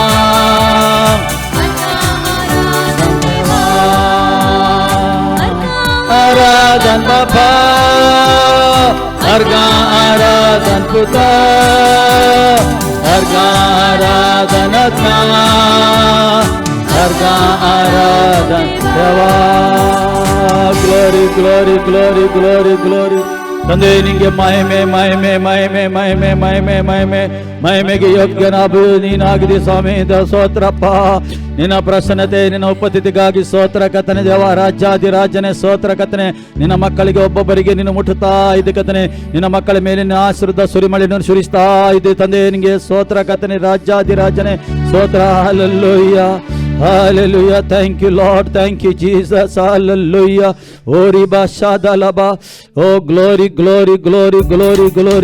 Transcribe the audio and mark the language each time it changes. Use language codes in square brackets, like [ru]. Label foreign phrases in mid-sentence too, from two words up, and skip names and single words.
[kok] आराधन बाबा अर्घ आराधन पुता अर्घ आराधनता अर्घ आराधन देवा [en] glory glory glory glory glory [kn] ತಂದೆ ನಿಂಗೆ ಮಹಿಮೆ ಮಹಿಮೆ ಮಹಿಮೆ ಮಹಿಮೆ ಮಹಿಮೆ ಮಹಿಮೆ ಮಹಿಮೆಗೆ ಯೋಗ್ಯನಾಗು ನೀನಾಗಿದೆ ಸ್ವಾಮಿ ಸ್ತೋತ್ರಪ್ಪ ನಿನ್ನ ಪ್ರಸನ್ನತೆ ನಿನ್ನ ಉಪಸ್ಥಿತಿಗಾಗಿ ಸ್ತೋತ್ರ ಕರ್ತನೆ ದೇವ ರಾಜ್ಯಾಧಿರಾಜನೇ ಸ್ತೋತ್ರ ಕರ್ತನೆ ನಿನ್ನ ಮಕ್ಕಳಿಗೆ ಒಬ್ಬೊಬ್ಬರಿಗೆ ನಿನ್ನ ಮುಟ್ಟುತ್ತಾ ಇದೆ ಕರ್ತನೆ ನಿನ್ನ ಮಕ್ಕಳ ಮೇಲೆ ನಿನ್ನ ಆಶೀರ್ವಾದ ಸುರಿಮಳೆಯನ್ನು ಸುರಿಸ್ತಾ ಇದೆ ತಂದೆ ನಿನಗೆ ಸ್ತೋತ್ರ ಕರ್ತನೆ ರಾಜ್ಯಾಧಿರಾಜನೇ ಸ್ತೋತ್ರ ಹಲ್ಲೆಲೂಯಾ [en] Hallelujah. Thank you, Lord. Thank you, Jesus. Hallelujah. Oh, riba shadalaba. Oh, glory, glory, glory, glory, glory.